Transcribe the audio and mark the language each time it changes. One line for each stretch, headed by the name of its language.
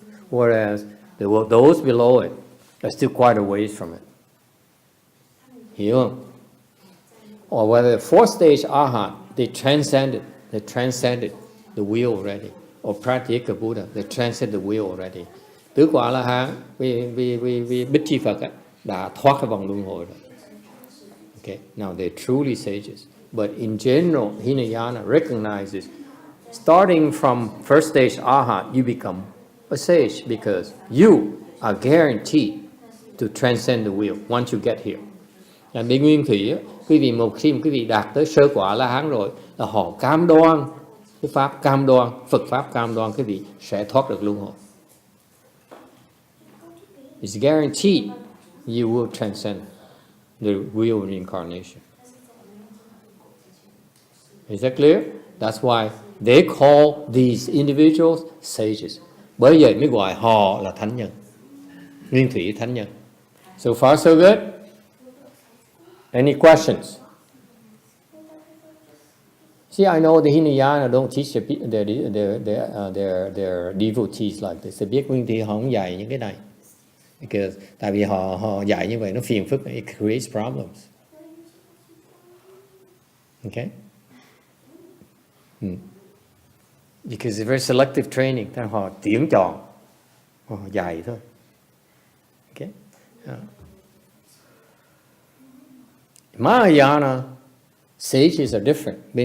English: Whereas those below it are still quite a ways from it.
Vietnamese: Hiểu không?
English: Or whether the fourth stage Arhat, they transcended the wheel already. Or Pratyeka Buddha, they transcended the wheel already.
Vietnamese: Tứ quả A-la-hán, vì Bích Chi Phật đã thoát cái vòng luân hồi rồi.
English: Okay, now they're truly sages. But in general, Hinayana recognizes, starting from first stage Arhat, you become a sage because you are guaranteed to transcend the wheel once you get here.
Vietnamese: Bên Nguyên Thủy, quý vị một khi quý vị đạt tới sơ quả La-hán rồi, là họ cam đoan, cái pháp cam đoan, Phật pháp cam đoan quý vị sẽ thoát được luân hồi.
English: It's guaranteed you will transcend the wheel of reincarnation. Is that clear? That's why they call these individuals sages.
Vietnamese: Bởi vậy mới gọi họ là thánh nhân. Nguyên Thủy thánh nhân.
English: So far so good? Any questions? See, I know the Hinayana don't teach their devotees like this. They
Vietnamese: biết Nguyên Thủy họ không dạy những cái này. Because tại vì họ dạy như vậy nó phiền phức,
English: it creates problems. Okay? Because it's very selective training,
Vietnamese: họ tuyển chọn, họ dạy thôi.
English: Okay? Mahayana sages are different.